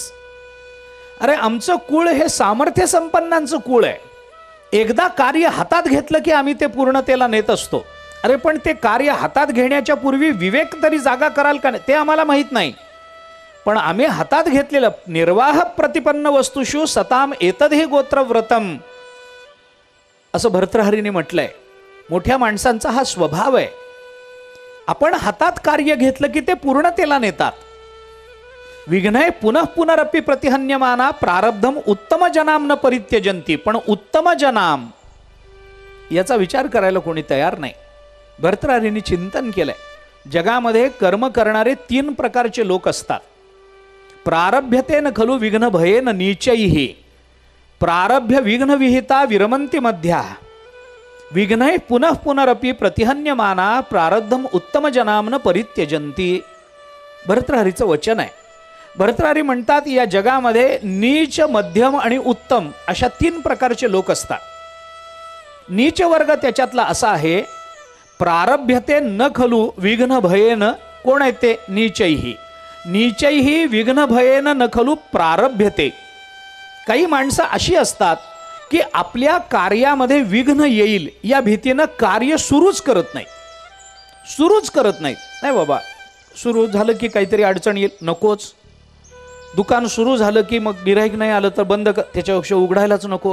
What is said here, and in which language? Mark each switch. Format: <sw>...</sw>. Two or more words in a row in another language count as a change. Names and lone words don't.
<mr>अरे आमचं कुळ हे सामर्थ्य संपन्नांचं कुळ आहे, एकदा कार्य हातात घेतलं की आम्ही ते पूर्णतेला नेत असतो. अरे पण ते कार्य हातात घेण्याच्या पूर्वी विवेक तरी जागा कराल का नाही ते आम्हाला माहीत नाही, पण आम्ही हातात घेतलेलं</mr> <sa>निर्वाह प्रतिपन्न वस्तुषु सताम एतदहि गोत्रव्रतम</sa> <mr>असं भर्तृहरीने म्हटलंय. मोठ्या माणसांचा हा स्वभाव आहे, आपण हातात कार्य घेतलं की ते पूर्णतेला नेतात.</mr> <sa>विघ्नय पुनः पुनरपि प्रतिहन्यमाना प्रारब्धम उत्तम जनाम न परित्यजंती.</sa> <mr>पण</mr> <sa>उत्तम जनाम</sa> <mr>याचा विचार करायला कोणी तयार नाही. भर्तृहरीने चिंतन केलंय, जगामध्ये कर्म करणारे 3 प्रकारचे लोक असतात.</mr> <sa>प्रारभ्यतेन खलु विघ्न भयेन नीचैः, प्रारभ्य विघ्न विहिता विरमंती मध्या, विघ्नय पुनः पुनरपि प्रतिहन्यमाना प्रारब्धम उत्तम जनाम न परित्यजंती.</sa> <mr>भर्तृहरीचं वचन आहे. भर्तृहरी म्हणतात या जगामध्ये नीच, मध्यम आणि उत्तम अशा 3 प्रकारचे लोक असतात. नीच वर्ग त्याच्यातला असा आहे,</mr> <sa>प्रारभ्यते न खलु विघ्न भयेन,</sa> <mr>कोण आहे ते?</mr> <sa>नीचैः. नीचैः विघ्न भयेन न खलु प्रारभ्यते.</sa> <mr>काही माणसं अशी असतात की आपल्या कार्यामध्ये विघ्न येईल या भीतीनं कार्य सुरूच करत नाही, सुरूच करत नाहीत. नाही बाबा, सुरू झालं की काहीतरी अडचण येईल, नकोच. दुकान सुरू झालं की मग गिऱ्हाईक नाही आलं तर बंद कर, त्याच्यापेक्षा उघडायलाच नको.</mr>